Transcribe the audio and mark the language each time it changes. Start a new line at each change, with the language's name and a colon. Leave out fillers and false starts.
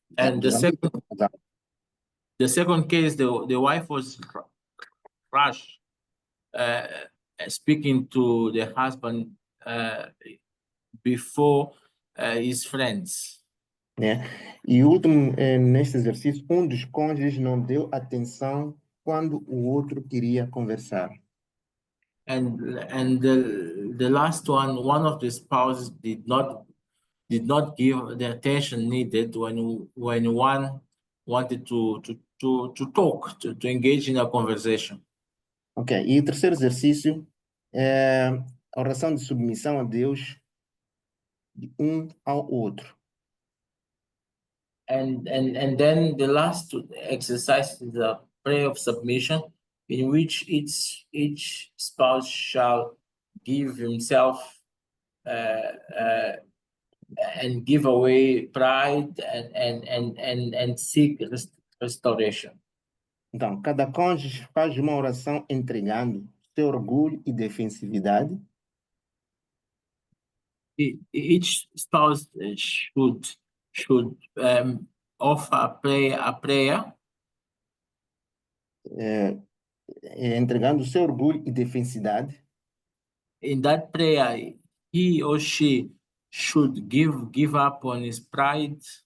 English: And the second case, the wife was rash speaking to the husband before his friends.
Portuguese: Né? E o último, neste exercício, um dos cônjuges não deu atenção quando o outro queria conversar.
English: And the last one of the spouses did not give the attention needed when one wanted to talk, to engage in a conversation.
Portuguese: Ok, e o terceiro exercício é a oração de submissão a Deus de um ao outro.
English: And then the last exercise is prayer of submission, in which each spouse shall give himself and give away pride and seek restoration.
Portuguese: Então, cada cônjuge faz uma oração entregando seu orgulho e defensividade,
English: Each spouse should offer a prayer
Portuguese: entregando seu orgulho e defensividade,
English: in that prayer. He or she should give up on his pride